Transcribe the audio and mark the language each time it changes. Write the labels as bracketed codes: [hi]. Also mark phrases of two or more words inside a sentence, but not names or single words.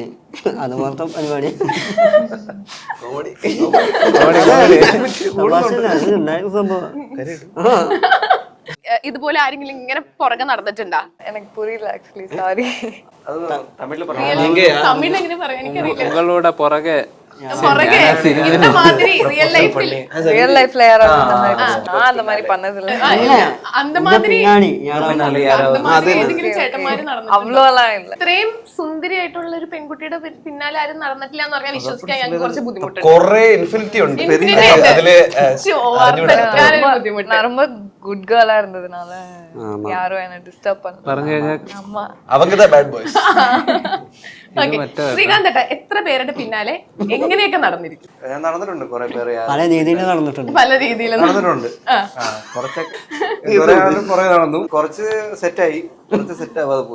[ml] അതുപോലത്തെ പരിപാടി. ഉണ്ടായിരുന്ന സംഭവം. ഇതുപോലെ ആരെങ്കിലും ഇങ്ങനെ പുറകെ നടന്നിട്ടുണ്ടാ? എനിക്ക് പുരിയില്ല ആക്ച്വലി, സോറി. അത് തമിഴിൽ തമിഴിൽ എങ്ങനെ പറയാൻ എനിക്കറിയില്ല. ഉങ്ങളുടെ പുറകെ [ta] പുറകെ இந்த மாதிரி [en] real life real life [ta] யாராவது அந்த மாதிரி நான் அந்த மாதிரி பண்ணது இல்ல. அந்த மாதிரி [ml] പിന്നാണി ഏതെങ്കിലും ചേട്ടന്മാര് നടന്നു? [ta] அவ்வளோலாம் இல்ல. [ml] ഇത്രയും സുന്ദരിയായിട്ടുള്ള ഒരു പെൺകുട്ടിയുടെ പിന്നാലെ ആരും നടന്നിട്ടില്ല എന്ന് പറഞ്ഞാൽ വിശ്വസിക്കാൻ ഞങ്ങൾക്ക് കുറച്ച് ബുദ്ധിമുട്ടുണ്ട്. കൊറേ ഇൻഫിനിറ്റി ഉണ്ട് അതില്. ബുദ്ധിമുട്ട്. [ta] நான் ரொம்ப [en] good girl [ta] இருந்ததுனால யாரும் என்ன டிஸ்டர்ப் பண்ணல. [ml] പറഞ്ഞു കഴിഞ്ഞാൽ [ta] அம்மா [ml] അവങ്കതാ [en] bad boys. [ml] ശ്രീകാന്ത് ഏട്ടാ, എത്ര പേരുടെ പിന്നാലെ എങ്ങനെയൊക്കെ നടന്നിരിക്കും? ഞാൻ നടന്നിട്ടുണ്ട് കുറെ പേര്, പല രീതിയിൽ നടന്നിട്ടുണ്ട്. പല രീതിയിലും നടന്നിട്ടുണ്ട്. കുറച്ചൊക്കെ കുറെ നടന്നു, കുറച്ച് സെറ്റായി, കുറച്ച് സെറ്റ് ആവാതെ പോയി.